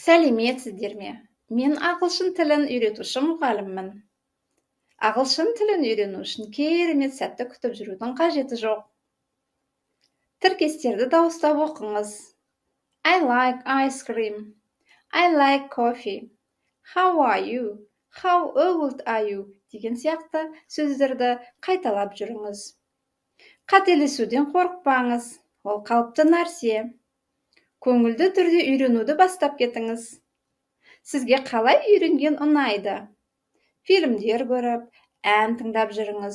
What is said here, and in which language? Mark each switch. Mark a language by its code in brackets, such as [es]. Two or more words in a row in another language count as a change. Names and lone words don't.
[kk] Сәлеметсіздер ме? Мен ағылшын тілін үйретуші мұғаліммін. Ағылшын тілін үйрену үшін керемет сәтті күтіп жүрудің қажеті жоқ. Тіркестерді дауыстап оқыңыз. [en] I like ice cream. I like coffee. How are you? How old are you? [kk] деген сияқты сөздерді қайталап жүріңіз. Қателесуден қорықпаңыз. Ол қалыпты нәрсе. Көңілді түрде үйренуді бастап кетіңіз. Сізге қалай үйренген ұнайды? Фильмдер көріп, ән тыңдап жүріңіз.